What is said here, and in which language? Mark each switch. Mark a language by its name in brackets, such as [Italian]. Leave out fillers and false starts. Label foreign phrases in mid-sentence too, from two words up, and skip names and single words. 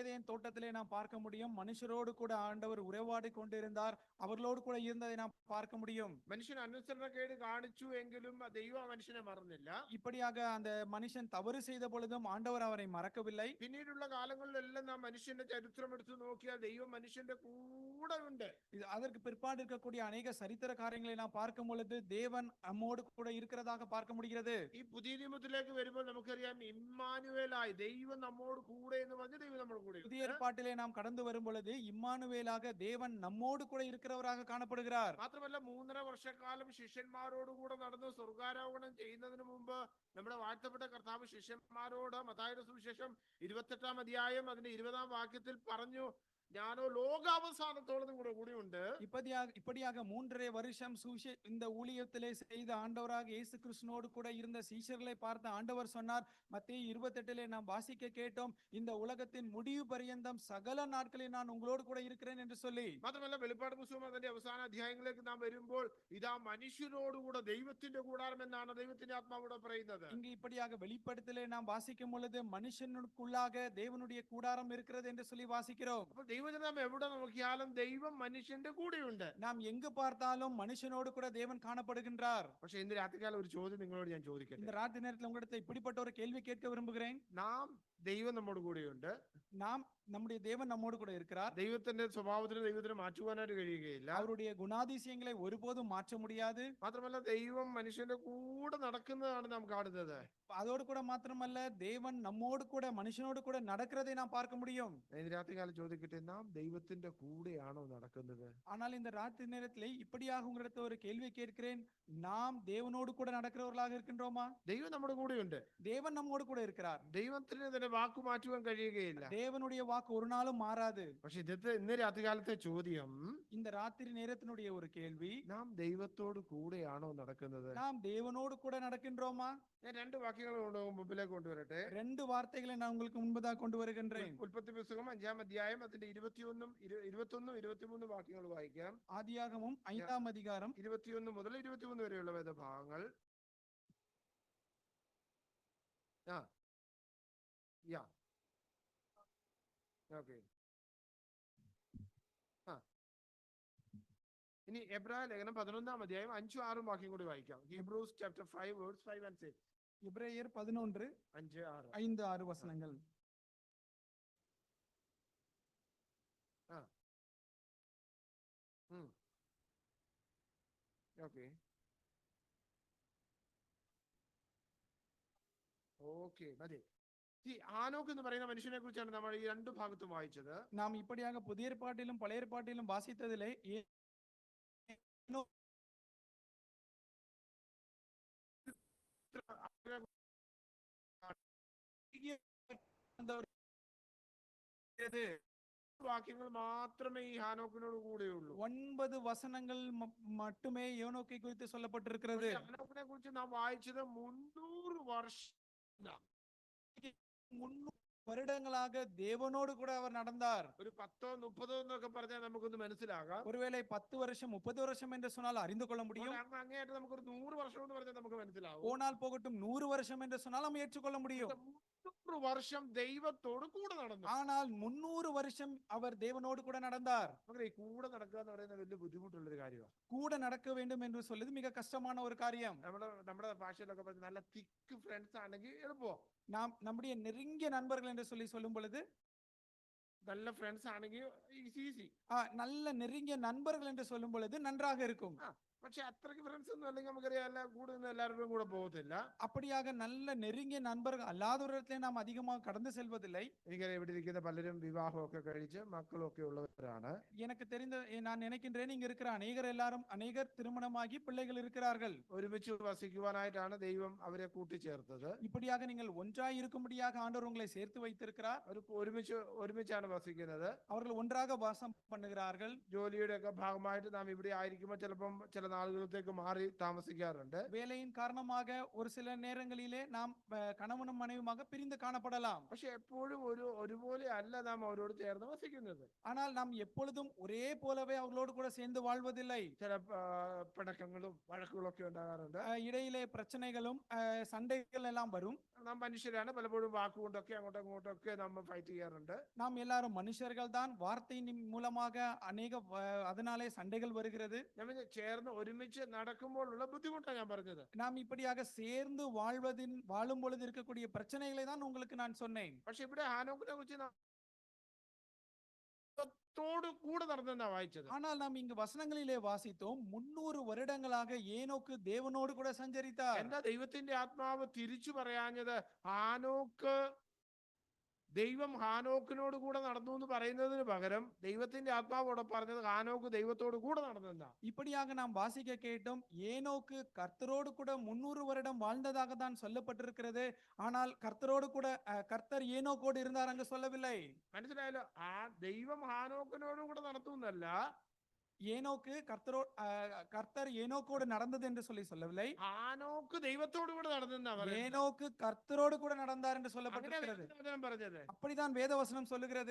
[Tamil] ஏதேன் தோட்டத்திலே நாம் பார்க்க முடியும், மனுஷரோடு கூட ஆண்டவர் உறவாடி கொண்டிருந்தார், அவர் அவர்களோடு கூட இருந்ததை நாம் பார்க்க முடியும். [Malayalam] മനുഷ്യൻ അനുസരണക്കേട് കാണിച്ചു എങ്കിലും ദൈവം ആ മനുഷ്യനെ മറന്നില്ല. [Tamil] இப்படியாக அந்த மனுஷன் தவறு செய்த பொழுதும் ஆண்டவர் அவரை மறக்கவில்லை. [Malayalam] പിന്നീടുള്ള കാലങ്ങളിലെല്ലാം നാം മനുഷ്യന്റെ ചരിത്രം എടുത്തു നോക്കിയാൽ ദൈവം മനുഷ്യന്റെ കൂടെ ഉണ്ട്. [Tamil] அதற்கு பிற்பாடு இருக்கக்கூடிய அநேக சரித்திர காரியங்களை நாம் பார்க்கும் பொழுது தேவன் நம்மோடு கூட இருக்கிறதாக பார்க்க முடிகிறது. [Malayalam] ഈ പുതിയ നിയമത്തിലേക്ക് വരുമ്പോൾ നമുക്കറിയാം ഇമ്മാനുവേലായി ദൈവം നമ്മോട് കൂടെ എന്ന് പറഞ്ഞ് ദൈവം നമ്മുടെ കൂടെ ഉണ്ട്. [Tamil] புதிய ஏற்பாட்டிலே நாம் கடந்து வரும் பொழுது இம்மானுவேலாக தேவன் நம்மோடு கூட இருக்கிறவராக காணப்படுகிறார். [Malayalam] മാത്രമല്ല 3.5 വർഷക്കാലം ശിഷ്യന്മാരോടുകൂടെ നടന്ന് സ്വർഗാരോഹണം ചെയ്യുന്നതിന് മുമ്പ് നമ്മുടെ വാഴ്ത്തപ്പെട്ട കർത്താവ് ശിഷ്യന്മാരോട് മത്തായിയുടെ സുവിശേഷം 28-ാം അധ്യായം അതിന്റെ 20-ാം വാക്യത്തിൽ പറഞ്ഞു, ഞാനോ ലോകാവസാനത്തോളം കൂടെ ഉണ്ട്. [Tamil] இப்படியாக 3.5 வருஷம் இந்த ஊழியத்திலே செய்த ஆண்டவராக இயேசு கிறிஸ்துவோடு கூட இருந்த சீஷர்களை பார்த்த ஆண்டவர் சொன்னார், மத்தேயு 28 நாம் வாசிக்க கேட்டோம், இந்த உலகத்தின் முடிவு பரியந்தம் சகல நாட்களில் நான் உங்களோடு கூட இருக்கிறேன் என்று சொல்லி. [Malayalam] മാത്രമല്ല വെളിപ്പാട് പുസ്തകം അതിന്റെ അവസാന അധ്യായങ്ങളിലേക്ക് നാം വരുമ്പോൾ ഇതാ മനുഷ്യരോടുകൂടെ ദൈവത്തിന്റെ കൂടാരം എന്നാണ് ദൈവത്തിന്റെ ആത്മാവോട് പറയുന്നത്. [Tamil] இங்கு இப்படியாக வெளிப்படுத்தலே நாம் வாசிக்கும் பொழுது மனுஷனுக்குள்ளாக தேவனுடைய கூடாரம் இருக்கிறது என்று சொல்லி வாசிக்கிறோம். [Malayalam] അപ്പോൾ ദൈവജനം എവിടെ നോക്കിയാലും ദൈവം മനുഷ്യന്റെ കൂടെയുണ്ട്. [Tamil] நாம் எங்கு பார்த்தாலும் மனுஷனோடு கூட தேவன் காணப்படுகின்றார். [Malayalam] പക്ഷെ ഇന്ന് രാത്രികാലം ഒരു ചോദ്യം നിങ്ങളോട് ഞാൻ ചോദിക്കട്ടെ. [Tamil] இந்த ராத்திரி நேரத்தில் உங்களிடத்தில் இப்படிப்பட்ட ஒரு கேள்வி கேட்க விரும்புகிறேன். [Malayalam] നാം ദൈവം നമ്മോട് കൂടെയുണ്ട്. [Tamil] நம்முடைய தேவன் நம்மோடு கூட இருக்கிறார். [Malayalam] ദൈവത്തിന്റെ സ്വഭാവത്തിന് ദൈവത്തിന് മാറ്റുവാനായിട്ട് കഴിയുകയില്ല. [Tamil] அவருடைய குணாதிசயங்களை ஒருபோதும் மாற்ற முடியாது. [Malayalam] മാത്രമല്ല ദൈവം മനുഷ്യന്റെ കൂടെ നടക്കുന്നതാണ് നാം കാണുന്നത്. [Tamil] அதோடு கூட மாத்திரமல்ல, தேவன் நம்மோடு கூட மனுஷனோடு கூட நடக்கிறதை நாம் பார்க்க முடியும். [Malayalam] ഇന്ന് രാത്രികാലം ചോദിക്കട്ടെ, നാം ദൈവത്തിന്റെ കൂടെയാണോ നടക്കുന്നത്? [Tamil] ஆனால் இந்த ராத்திரி நேரத்திலே இப்படியாக உங்களிடத்தில் ஒரு கேள்வி கேட்கிறேன், நாம் தேவனோடு கூட நடக்கிறவர்களாக இருக்கின்றோமா? [Malayalam] ദൈവം നമ്മുടെ കൂടെയുണ്ട്. [Tamil] தேவன் நம்மோடு கூட இருக்கிறார். [Malayalam] ദൈവത്തിന് തന്നെ വാക്ക് മാറ്റുവാൻ കഴിയുകയില്ല. [Tamil] தேவனுடைய வாக்கு ஒரு நாளும் மாறாது. [Malayalam] പക്ഷെ ഇന്ന് രാത്രികാലത്തെ ചോദ്യം, [Tamil] இந்த ராத்திரி நேரத்தினுடைய ஒரு கேள்வி, [Malayalam] നാം ദൈവത്തോട് കൂടെയാണോ നടക്കുന്നത്? [Tamil] நாம் தேவனோடு கூட நடக்கின்றோமா? [Malayalam] ഞാൻ 2 വാക്യങ്ങൾ മുമ്പിലേക്ക് കൊണ്ടുവരട്ടെ. [Tamil] 2 வார்த்தைகளை நான் உங்களுக்கு முன்பதாக கொண்டு வருகின்றேன். [Malayalam] ഉൽപ്പത്തി പുസ്തകം 5-ാം അധ്യായം അതിന്റെ 21 23 വാക്യങ്ങൾ വായിക്കാം. [Tamil] ஆதியாகமம் 5-ாம் அதிகாரம் [Malayalam] 21 മുതൽ 23 വരെയുള്ള വേദഭാഗങ്ങൾ. ഓക്കെ. ഇനി എബ്രായ ലേഖനം 11-ാം അധ്യായം 5-6 വാക്യം കൂടി വായിക്കാം. [English] Hebrews chapter 5 verse 5 and 6. [Tamil] எபிரேயர் 11 5-6 வசனங்கள். [English] okay okay [Malayalam] മതി. ഈ ആനോക്ക് എന്ന് പറയുന്ന മനുഷ്യനെ കുറിച്ചാണ് നമ്മൾ ഈ 2 ഭാഗത്തും വായിച്ചത്. [Tamil] நாம் இப்படியாக புதிய ஏற்பாட்டிலும் பழைய ஏற்பாட்டிலும் வாசித்ததிலே [Malayalam] വാക്യങ്ങൾ മാത്രമേ ഈ ഹാനോക്കിനോട് കൂടെയുള്ളൂ. [Tamil] 9 வசனங்கள் மட்டுமே யோனோக்கை குறித்து சொல்லப்பட்டிருக்கிறது. [Malayalam] ഹാനോക്കിനെ കുറിച്ച് നാം വായിച്ചത് 300 വർഷം [Tamil] 300 வருடங்களாக தேவனோடு கூட அவர் நடந்தார். [Malayalam] ഒരു 10-30 എന്നൊക്കെ പറഞ്ഞാൽ നമുക്കൊന്ന് മനസ്സിലാകാം. [Tamil] ஒருவேளை 10 வருஷம் 30 வருஷம் என்று சொன்னால் அறிந்து கொள்ள முடியும். [Malayalam] അങ്ങേയറ്റം നമുക്കൊരു 100 വർഷം എന്ന് പറഞ്ഞാൽ നമുക്ക് മനസ്സിലാവും. [Tamil] போனால் போகட்டும் 100 வருஷம் என்று சொன்னால் நாம் ஏற்றுக்கொள்ள முடியும். [Malayalam] 300 വർഷം ദൈവത്തോട് കൂടെ നടന്നു. [Tamil] ஆனால் 300 வருஷம் அவர் தேவனோடு கூட நடந்தார். [Malayalam] ഈ കൂടെ നടക്കുക എന്ന് പറയുന്നത് വലിയ ബുദ്ധിമുട്ടുള്ളൊരു കാര്യമാണ്. [Tamil] கூட நடக்க வேண்டும் என்று சொல்வது மிக கஷ்டமான ஒரு காரியம். [Malayalam] നമ്മുടെ ഭാഷയിലൊക്കെ പറഞ്ഞ നല്ല [English] thick friends [Malayalam] ആണെങ്കിൽ എളുപ്പം. [Tamil] நாம் நம்முடைய நெருங்கிய நண்பர்கள் என்று சொல்லும் பொழுது, [Malayalam] നല്ല ഫ്രണ്ട്സ് ஆണെങ്കിൽ ഈസി. [Tamil] நல்ல நெருங்கிய நண்பர்கள் என்று சொல்லும் பொழுது நன்றாக இருக்கும். [Malayalam] പക്ഷെ അത്രയ്ക്ക് ഫ്രണ്ട്സ് ഒന്നും അല്ലെങ്കിൽ നമുക്കറിയാം കൂടെ എല്ലാവരുടെയും കൂടെ പോകത്തില്ല. [Tamil] அப்படியாக நல்ல நெருங்கிய நண்பர்கள் அல்லாதவரிடத்திலே நாம் அதிகமாக கடந்து செல்வதில்லை. [Malayalam] എനിക്കറിയാം ഇവിടെ ഇരിക്കുന്ന പലരും വിവാഹമൊക്കെ കഴിച്ച് മക്കളൊക്കെ ഉള്ളവരാണ്. [Tamil] எனக்கு தெரிந்த நான் நினைக்கின்றேன் இங்க இருக்கிற அநேகர் திருமணமாகி பிள்ளைகள் இருக்கிறார்கள். [Malayalam] ഒരുമിച്ച് വസിക്കുവാനായിട്ടാണ് ദൈവം അവരെ കൂട്ടിച്ചേർത്തത്. [Tamil] இப்படியாக நீங்கள் ஒன்றாய் இருக்கும்படியாக ஆண்டவர் உங்களை சேர்த்து வைத்திருக்கிறார். [Malayalam] ഒരുമിച്ചാണ് വസിക്കുന്നത്. [Tamil] அவர்கள் ஒன்றாக வாசம் பண்ணுகிறார்கள். [Malayalam] ജോലിയുടെ ഒക്കെ ഭാഗമായിട്ട് നാം ഇവിടെ ആയിരിക്കുമ്പോൾ ചിലപ്പം ചില നാളുകളത്തേക്ക് മാറി താമസിക്കാറുണ്ട്. [Tamil] வேலையின் காரணமாக ஒரு சில நேரங்களிலே நாம் கணவனும் மனைவியுமாக பிரிந்து காணப்படலாம். [Malayalam] പക്ഷെ എപ്പോഴും ഒരുപോലെ അല്ല നാം അവരോട് ചേർന്ന് വസിക്കുന്നത്. [Tamil] ஆனால் நாம் எப்பொழுதும் ஒரே போலவே அவர்களோடு கூட சேர்ந்து வாழ்வதில்லை. [Malayalam] ചില പിണക്കങ്ങളും വഴക്കുകളും ഒക്കെ ഉണ്ടാകാറുണ്ട്. [Tamil] இடையிலே பிரச்சனைகளும் சண்டைகள் எல்லாம் வரும். [Malayalam] നാം മനുഷ്യരാണ്, പലപ്പോഴും വാക്കുകൊണ്ടൊക്കെ അങ്ങോട്ടും ഇങ്ങോട്ടൊക്കെ നമ്മൾ ഫൈറ്റ് ചെയ്യാറുണ്ട്. [Tamil] நாம் எல்லாரும் மனுஷர்கள் தான். வார்த்தையின் மூலமாக அதனாலே சண்டைகள் வருகிறது. [Malayalam] നമ്മൾ ചേർന്ന് ഒരുമിച്ച് നടക്കുമ്പോഴുള്ള ബുദ്ധിമുട്ടാണ് ഞാൻ പറഞ്ഞത്. [Tamil] நாம் இப்படியாக சேர்ந்து வாழும் பொழுது இருக்கக்கூடிய பிரச்சனைகளை தான் உங்களுக்கு நான் சொன்னேன். [Malayalam] പക്ഷെ ഇവിടെ ഹാനോക്കിനെ കുറിച്ച് കൂടെ നടന്നെന്നാ വായിച്ചത്. [Tamil] ஆனால் நாம் இங்கு வசனங்களிலே வாசித்தோம் 300 வருடங்களாக ஏனோக்கு தேவனோடு கூட சஞ்சரித்தார். [Malayalam] എന്താ ദൈവത്തിന്റെ ആത്മാവ് തിരിച്ചു പറയാഞ്ഞത്? ഹാനോക്ക് ദൈവം ഹാനോക്കിനോട് കൂടെ നടന്നു എന്ന് പറയുന്നതിന് പകരം ദൈവത്തിന്റെ ആത്മാവോടെ പറഞ്ഞത് ഹാനോക്ക് ദൈവത്തോട് കൂടെ നടന്നെന്നാ. [Tamil] இப்படியாக நாம் வாசிக்க கேட்டோம், ஏனோக்கு கர்த்தரோடு கூட 300 வருடம் வாழ்ந்ததாக தான் சொல்லப்பட்டிருக்கிறது. ஆனால் கர்த்தரோடு கூட கர்த்தர் ஏனோக்கோடு இருந்தார் அங்கு சொல்லவில்லை. [Malayalam] മനസ്സിലായല്ലോ? ആ ദൈവം ഹാനോക്കിനോട് കൂടെ നടത്തുന്നല്ല, [Tamil] ஏனோக்கு கர்த்தர் ஏனோக்கோடு நடந்தது என்று சொல்லவில்லை. [Malayalam] ഹാനോക്ക് ദൈവത്തോട് കൂടെ നടന്നെന്നാ പറയുന്നത്. [Tamil] ஏனோக்கு கர்த்தரோடு கூட நடந்தார் என்று சொல்லப்பட்டிருக்கிறது. [Malayalam] പറഞ്ഞത് [Tamil] அப்படிதான் வேதவசனம் சொல்லுகிறது.